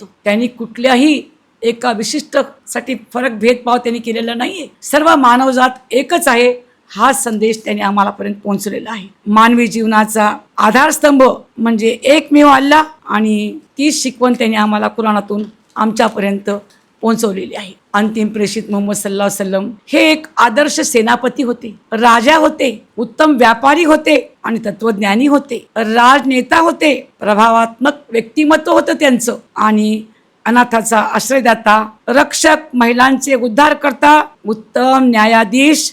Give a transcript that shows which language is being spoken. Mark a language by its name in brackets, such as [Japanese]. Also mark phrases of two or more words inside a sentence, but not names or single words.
[Marathi] त्यांनी कुठल्याही एका विशिष्टसाठी भेदभाव त्यांनी केलेला नाहीये. सर्व मानवजात एकच आहे हा संदेश त्यांनी आम्हालापर्यंत पोहोचलेला आहे. मानवी जीवनाचा आधारस्तंभ म्हणजे एकमेव अल्लाह, आणि ती शिकवण त्यांनी आम्हाला कुराणातून आमच्यापर्यंत पोहोचवलेली आहे. अंतिम प्रेषित मुहम्मद [Arabic] صلى الله عليه وسلم [Marathi] हे एक आदर्श सेनापती होते, राजा होते, उत्तम व्यापारी होते आणि तत्वज्ञानी होते, राजनेता होते, प्रभावात्मक व्यक्तिमत्व होतं त्यांचं, आणि अनाथाचा आश्रयदाता, रक्षक, महिलांचे उद्धारकर्ता, उत्तम न्यायाधीश.